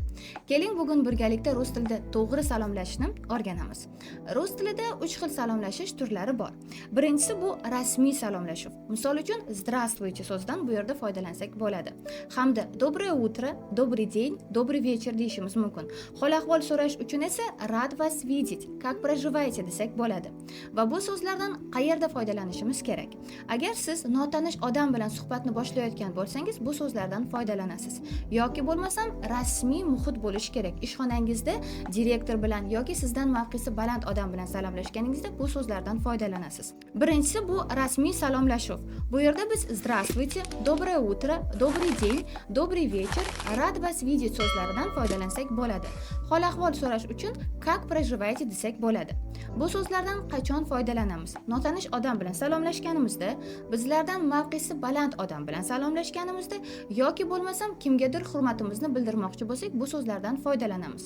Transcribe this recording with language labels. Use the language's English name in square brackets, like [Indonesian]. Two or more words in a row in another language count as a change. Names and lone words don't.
[Uzbek] Keling bugun birgalikda rus tilida to'g'ri salomlashni o'rganamiz. Rus tilida 3 xil salomlashish turlari bor. Birinchisi bu rasmiy salomlashuv. Misol uchun "Здравствуйте" so'zidan bu yerda foydalansak bo'ladi. Hamda [Russian] "Доброе утро", "Добрый день", "Добрый вечер" [Uzbek] deyishimiz mumkin. Hol ahvol so'rash uchun esa [Russian] "Рад вас видеть", "Как проживаете" [Uzbek] desak bo'ladi. Va bu so'zlardan qayerda foydalanishimiz kerak? Agar siz notanish odam bilan suhbatni boshlayotgan bo'lsangiz, bu so'zlardan foydalanasiz. Yoki bo'lmasam rasmiy muhit bo'lishi kerak. Ishxonangizda direktor bilan yoki sizdan mavqesi baland odam bilan salomlashganingizda bu so'zlardan foydalanasiz. Birinchisi bu rasmiy salomlashuv. Bu yerda biz [Russian] "Здравствуйте", "Доброе утро", "Добрый день", "Добрый вечер", "Рад вас видеть" [Uzbek] so'zlaridan foydalansak bo'ladi. Hol ahvol so'rash uchun [Russian] "Как проживаете" [Uzbek] desak bo'ladi. Bu so'zlardan qachon foydalanamiz? Notanish odam bilan salomlashganimizda, bizlardan mavqesi baland odam bilan salomlashganimizda yoki bo'lmasam kimgadir hurmatimizni bildirmoqchi bo'lsak, bu so'zlardan foydalanamiz.